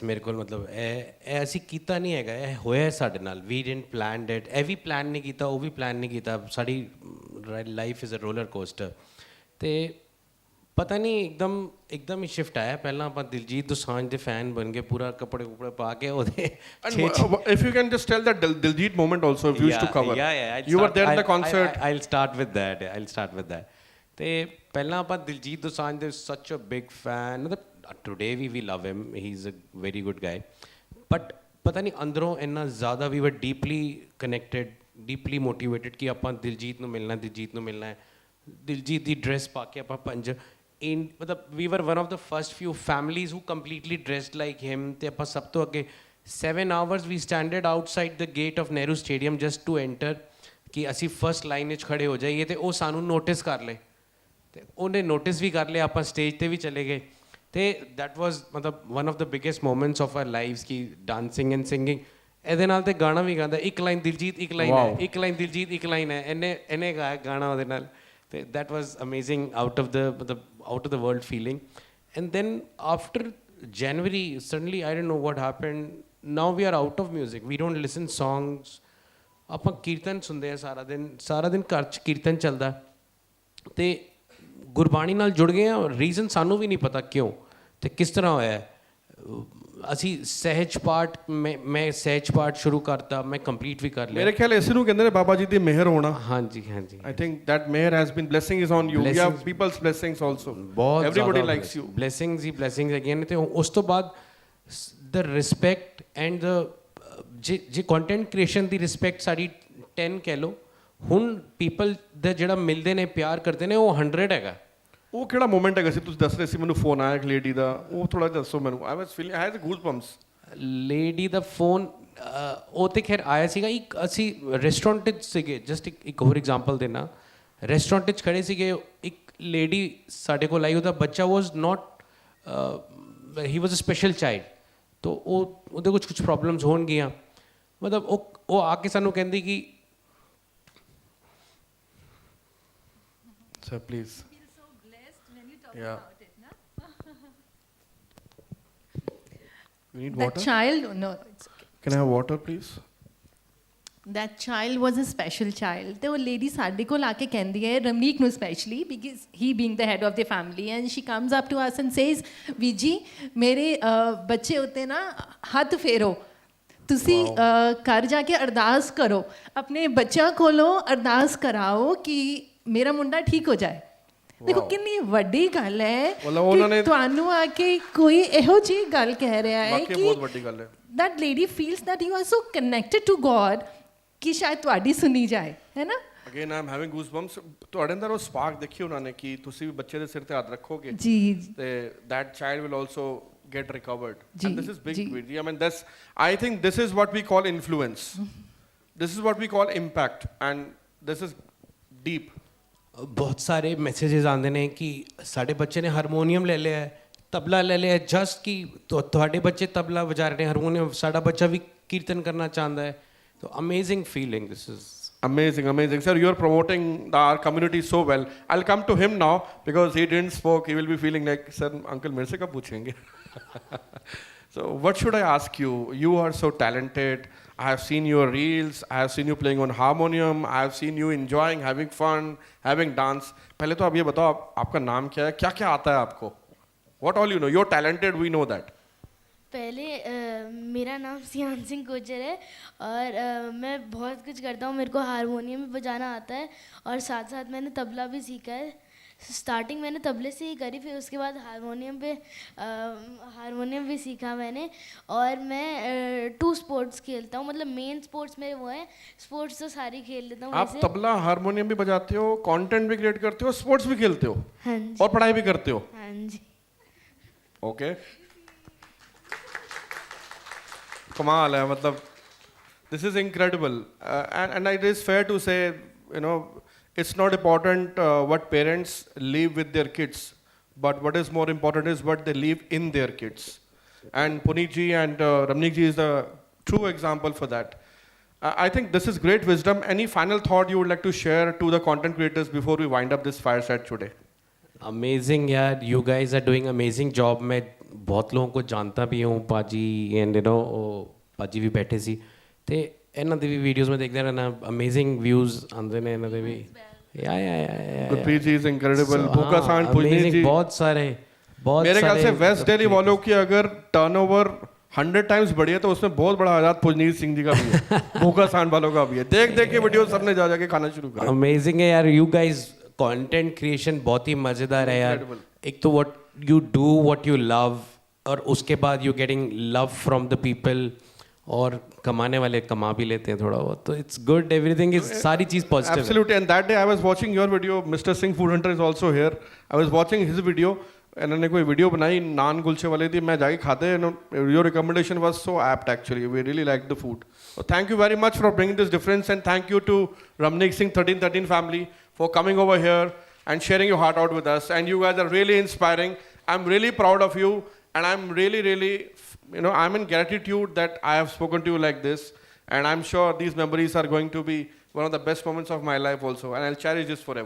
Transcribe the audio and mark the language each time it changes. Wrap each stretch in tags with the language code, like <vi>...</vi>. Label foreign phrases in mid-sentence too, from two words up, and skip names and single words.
<pa>ਮੇਰੇ ਕੋਲ ਮਤਲਬ ਇਹ ਅਸੀਂ ਕੀਤਾ ਨਹੀਂ ਹੈਗਾ, ਇਹ ਹੋਇਆ ਸਾਡੇ ਨਾਲ.</pa> <en>we didn't planned it.</en> <pa>ਇਹ ਵੀ ਪਲਾਨ ਨਹੀਂ ਕੀਤਾ, ਉਹ ਵੀ ਪਲਾਨ ਨਹੀਂ ਕੀਤਾ. ਸਾਡੀ</pa> <en>life is a roller coaster.</en> <pa>ਤੇ ਪਤਾ ਨਹੀਂ ਇੱਕਦਮ ਹੀ ਸ਼ਿਫਟ ਆਇਆ. ਪਹਿਲਾਂ ਆਪਾਂ ਦਿਲਜੀਤ ਦੋਸਾਂਝ ਦੇ ਫੈਨ ਬਣ ਗਏ, ਪੂਰਾ ਕੱਪੜੇ ਕੁਪੜੇ ਪਾ ਕੇ ਉਹਦੇ.</pa> <en>And if you can just tell that Diljit moment also, if you used to cover. Yeah. You were there at the concert. I'll start with that.</en> <pa>ਤੇ ਪਹਿਲਾਂ ਆਪਾਂ ਦਿਲਜੀਤ ਦੋਸਾਂਝ ਦੇ</pa> <en>such a big fan.</en> <pa>ਮਤਲਬ</pa> <en>today we love him. He's a very good guy.</en> <pa>But ਪਤਾ ਨਹੀਂ ਅੰਦਰੋਂ ਇੰਨਾ ਜ਼ਿਆਦਾ</pa> <en>we were deeply connected, deeply motivated</en> <pa>ਕਿ ਆਪਾਂ ਦਿਲਜੀਤ ਨੂੰ ਮਿਲਣਾ ਹੈ. ਦਿਲਜੀਤ ਦੀ ਡਰੈਸ ਪਾ ਕੇ ਆਪਾਂ ਮਤਲਬ</pa> <en>we were one of the first few families who completely dressed like him.</en> <pa>ਤੇ ਆਪਾਂ ਸਭ ਤੋਂ ਅੱਗੇ</pa> <en>7 hours we standed outside the gate of Nehru Stadium just to enter</en> <pa>ਕਿ ਅਸੀਂ ਫਸਟ ਲਾਈਨ ਵਿੱਚ ਖੜੇ ਹੋ ਜਾਈਏ. ਤੇ ਉਹ ਸਾਨੂੰ ਨੋਟਿਸ ਕਰ ਲਏ, ਤੇ ਉਹਨੇ ਨੋਟਿਸ ਵੀ ਕਰ ਲਿਆ. ਆਪਾਂ ਸਟੇਜ 'ਤੇ ਵੀ ਚਲੇ ਗਏ.</pa> <en>ਤੇ that was ਮਤਲਬ one of the biggest moments of our lives ਕਿ dancing and singing.</en> <pa>ਇਹਦੇ ਨਾਲ ਤੇ ਗਾਣਾ ਵੀ ਗਾਉਂਦਾ. ਇੱਕ ਲਾਈਨ ਦਿਲਜੀਤ, ਇੱਕ ਲਾਈਨ ਹੈ, ਇੱਕ ਲਾਈਨ ਦਿਲਜੀਤ, ਇੱਕ ਲਾਈਨ ਹੈ. ਇਹਨੇ ਗਾਇਆ ਗਾਣਾ ਉਹਦੇ ਨਾਲ.</pa> <en>ਤੇ that was amazing, out of the world feeling. and then after January, suddenly I don't know what happened. Now we are out of music. We don't listen songs.</en> <pa>ਆਪਾਂ ਕੀਰਤਨ ਸੁਣਦੇ ਆ ਸਾਰਾ ਦਿਨ ਘਰ 'ਚ ਕੀਰਤਨ ਚੱਲਦਾ. ਤੇ ਗੁਰਬਾਣੀ ਨਾਲ ਜੁੜ ਗਏ ਆ. ਰੀਜ਼ਨ ਸਾਨੂੰ ਵੀ ਨਹੀਂ ਪਤਾ ਕਿਉਂ ਤੇ ਕਿਸ ਤਰ੍ਹਾਂ ਹੋਇਆ. ਅਸੀਂ ਸਹਿਜ ਪਾਠ ਸ਼ੁਰੂ ਕਰਤਾ. ਮੈਂ ਕੰਪਲੀਟ ਵੀ ਕਰ ਲਿਆ. ਮੇਰੇ ਖਿਆਲ ਇਸ ਨੂੰ ਕਹਿੰਦੇ ਨੇ ਬਾਬਾ ਜੀ ਦੀ ਮਿਹਰ ਹੋਣਾ. ਹਾਂਜੀ.</pa> <en>I think that mihr has been blessing is on you. We have people's blessings also. Everybody likes you. Blessings again.</en> <pa>ਤੇ ਉਸ ਤੋਂ ਬਾਅਦ</pa> <en>the respect and the</en> <pa>ਜੇ</pa> <en>content creation</en> <pa>ਦੀ ਰਿਸਪੈਕਟ ਸਾਡੀ 10 ਕਹਿ ਲਓ. ਹੁਣ ਪੀਪਲ ਦਾ ਜਿਹੜਾ ਮਿਲਦੇ ਨੇ, ਪਿਆਰ ਕਰਦੇ ਨੇ, ਉਹ 100 ਹੈਗਾ. ਉਹ ਕਿਹੜਾ ਮੂਮੈਂਟ ਹੈਗਾ ਸੀ ਤੁਸੀਂ ਦੱਸ ਰਹੇ ਸੀ ਮੈਨੂੰ ਫੋਨ ਆਇਆ ਇੱਕ ਲੇਡੀ ਦਾ ਉਹ ਥੋੜਾ ਦੱਸੋ ਮੈਨੂੰ</pa> <en>I was feeling I had goose bumps</en> <pa>ਲੇਡੀ ਦਾ ਫੋਨ ਉਹ ਤੇ ਖੈਰ ਆਇਆ ਸੀਗਾ ਇੱਕ ਅਸੀਂ ਰੈਸਟੋਰੈਂਟ 'ਚ ਸੀਗੇ ਜਸਟ ਇੱਕ ਹੋਰ ਐਗਜ਼ਾਮਪਲ ਦੇਣਾ ਰੈਸਟੋਰੈਂਟ 'ਚ ਖੜੇ ਸੀਗੇ ਇੱਕ ਲੇਡੀ ਸਾਡੇ ਕੋਲ ਆਈ ਉਹਦਾ ਬੱਚਾ</pa> <en>was not he was a special child</en> <pa>ਤੋ ਉਹਦੇ ਕੁਝ ਪ੍ਰੋਬਲਮਸ ਹੋਣਗੀਆਂ ਮਤਲਬ ਉਹ ਆ ਕੇ ਸਾਨੂੰ ਕਹਿੰਦੀ ਕਿ</pa> <en>sir please Yeah. You need That water? child, no, it's okay. Can I have water, please? That child was a special child.</en> <pa>ਤੇ ਉਹ lady ਸਾਡੇ ਕੋਲ ਆ ਕੇ ਕਹਿੰਦੀ ਹੈ ਰਮਨੀਕ ਨੂੰ</pa> <en>specially because he being the head of the family and she comes up to us and says</en> <pa>ਵੀ ਜੀ ਮੇਰੇ ਬੱਚੇ ਉੱਤੇ ਨਾ ਹੱਥ ਫੇਰੋ ਤੁਸੀਂ ਘਰ ਜਾ ਕੇ ਅਰਦਾਸ ਕਰੋ ਆਪਣੇ ਬੱਚਿਆਂ ਕੋਲੋਂ ਅਰਦਾਸ ਕਰਾਓ ਕਿ ਮੇਰਾ ਮੁੰਡਾ ਠੀਕ ਹੋ ਜਾਏ ਦੇਖੋ ਕਿੰਨੀ ਵੱਡੀ ਗੱਲ ਹੈ ਕਿ ਤੁਹਾਨੂੰ ਆ ਕੇ ਕੋਈ ਇਹੋ ਜਿਹੀ ਗੱਲ ਕਹਿ ਰਿਹਾ ਹੈ ਕਿ ਬਹੁਤ ਵੱਡੀ ਗੱਲ ਹੈ</pa> <en>that lady feels that you are so connected to God</en> <pa>ਕਿ ਸ਼ਾਇਦ ਤੁਹਾਡੀ ਸੁਣੀ ਜਾਏ ਹੈ ਨਾ</pa> <en>again I am having goose bumps</en> <pa>ਤੁਹਾਡੇ ਅੰਦਰ ਉਹ ਸਪਾਰਕ ਦੇਖੀ ਉਹਨਾਂ ਨੇ ਕਿ ਤੁਸੀਂ ਵੀ ਬੱਚੇ ਦੇ ਸਿਰ ਤੇ ਹੱਥ ਰੱਖੋਗੇ ਜੀ</pa> <en>ਤੇ that child will also get recovered</en> <pa>ਜੀ,</pa> <en>and this is big</en> <pa>ਜੀ.</pa> <en>I mean that's I think this is what we call influence this is what we call impact and this is deep</en> <pa>ਬਹੁਤ ਸਾਰੇ ਮੈਸੇजेस ਆਉਂਦੇ ਨੇ ਕਿ ਸਾਡੇ ਬੱਚੇ ਨੇ ਹਾਰਮੋਨੀਅਮ ਲੈ ਲਿਆ ਹੈ ਤਬਲਾ ਲੈ ਲਿਆ ਜਸਟ ਕਿ ਤੁਹਾਡੇ ਬੱਚੇ ਤਬਲਾ ਵਜਾ ਰਹੇ ਨੇ ਹਾਰਮੋਨੀਅਮ ਸਾਡਾ ਬੱਚਾ ਵੀ ਕੀਰਤਨ ਕਰਨਾ ਚਾਹੁੰਦਾ ਹੈ</pa> <en>so amazing feeling this is amazing sir you are promoting our community so well I'll come to him now because he didn't spoke he will be feeling like sir uncle</en> <hi>मेरे से कब पूछेंगे</hi> <en>so what should I ask you are so talented I have seen your reels I have seen you playing on harmonium I have seen you enjoying having fun having dance</en> <hi>पहले तो अब ये बताओ आपका नाम क्या है क्या आता है आपको</hi> <en>what all you know you're talented we know that</en> <hi>पहले मेरा नाम सियान सिंह गुजर है और मैं बहुत कुछ करता हूँ मेरे को हारमोनियम भी बजाना आता है और साथ साथ मैंने तबला भी सीखा है स्टार्टिंग मैंने तबले से ही करी फिर उसके बाद हारमोनियम भी सीखा मैंने और मैं 2 स्पोर्ट्स खेलता हूँ मतलब मेन स्पोर्ट्स मेरे वो हैं स्पोर्ट्स तो सारी खेल लेता हूँ आप तबला हारमोनियम भी बजाते हो कंटेंट भी क्रिएट करते हो स्पोर्ट्स भी खेलते हो हाँ जी और पढ़ाई भी करते हो हाँ जी</hi> <en>ओके</en> <hi>कमाल है मतलब</hi> <en>this is incredible and it is fair to say you know it's not important what parents leave with their kids but what is more important is what they leave in their kids and Puneet ji and Ramnik ji is the true example for that I think this is great wisdom any final thought you would like to share to the content creators before we wind up this fireside today amazing yaar you guys are doing amazing job</en> <hi>मैं</hi> <pa>ਬਹੁਤ ਲੋਕਾਂ</pa> <hi>को जानता भी हूँ पाजी</hi> <en>and you know</en> <hi>पाजी भी बैठे</hi> <pa>ਸੀ ਤੇ ਇਹਨਾਂ ਦੀ ਵੀ ਵੀਡੀਓਜ਼ ਮੈਂ ਦੇਖਦਾ ਰਹਿਣਾ ਅਮੇਜ਼ਿੰਗ ਵਿਊਜ਼ ਆਉਂਦੇ ਨੇ ਇਹਨਾਂ ਦੇ ਵੀ या</pa> <en>गुरप्रीत जी is incredible भूखा सांड पुजनीत जी</en> <hi>बहुत सारे मेरे ख्याल से वेस्ट दिल्ली वालों की अगर टर्नओवर 100 टाइम्स बढ़ी है तो उसमें बहुत बड़ा आजाद पुजनीत सिंह जी का भी है भूखा सांड वालों का भी है देख देख के वीडियो सबने जा जाके खाना शुरू करा अमेजिंग है यार</hi> <en>you guys content creation</en> <hi>बहुत ही मजेदार है यार एक तो</hi> <en>what you do what you love</en> <hi>और उसके बाद</hi> <en>you getting love from the people</en> <hi>और कमाने वाले कमा भी लेते हैं थोड़ा बहुत तो</hi> <en>it's good everything is</en> <hi>सारी चीज पॉजिटिव</hi> <en>absolutely and that day I was watching your video Mister Singh Food Hunter is also here I was watching his video</en> <hi>इन्होंने कोई वीडियो बनाई नान कुलचे वाली थी मैं जाके खाते</hi> <en>your recommendation was so apt actually we really like the food so thank you very much for bringing this difference and thank you to Ramnik Singh 1313 family for coming over here and sharing your heart out with us and you guys are really inspiring I'm really proud of you and I'm really you know I'm in gratitude that I have spoken to you like this and I'm sure these memories are going to be one of the best moments of my life also and I'll cherish this forever</en>